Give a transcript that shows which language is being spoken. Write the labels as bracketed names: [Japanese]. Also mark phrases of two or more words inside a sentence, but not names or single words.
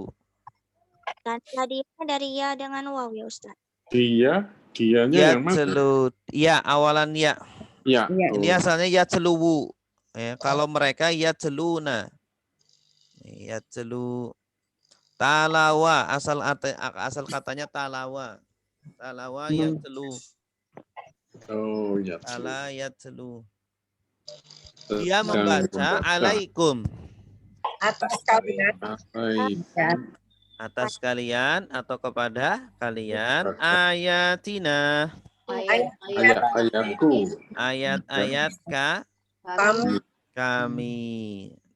[Indonesian] Dan tadinya dari ya dengan waw ya Ustaz. Dianya yang mana? Ya, awalan ya. Ya. Ini asalnya yatsluwu. Ya, kalau mereka yatsluna. Yatslu. Talawa, asal katanya talawa. [Arabic] تلا يتلو. [Indonesian] Oh, yatslu. [Arabic] تلا يتلو. [Indonesian] Dia membaca alaikum. Atas kalian. Atas kalian atau kepada kalian ayatina. Ayat-ayatku. Ayat-ayat kami.